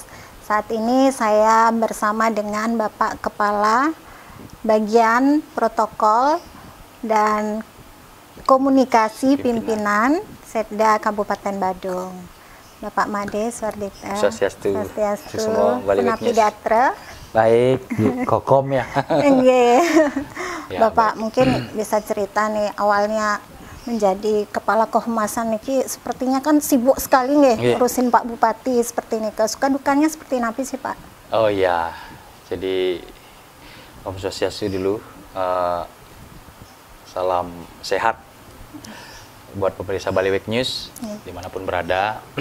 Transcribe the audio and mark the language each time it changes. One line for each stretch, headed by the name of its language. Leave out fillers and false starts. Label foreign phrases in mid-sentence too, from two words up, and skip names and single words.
Indonesian: Saat ini saya bersama dengan Bapak Kepala Bagian Protokol dan Komunikasi Pimpinan Setda Kabupaten Badung, Bapak Made Swardita. Swastiastu. Semua Bali Week News. Baik, kokom ya. Ya, Bapak baik. Mungkin bisa cerita nih awalnya menjadi kepala kehumasan niki sepertinya kan sibuk sekali nih urusin Pak Bupati seperti ini. Suka dukanya seperti apa sih Pak? Oh iya, jadi Om Swastiastu dulu, salam sehat buat pemirsa Bali Week News dimanapun berada.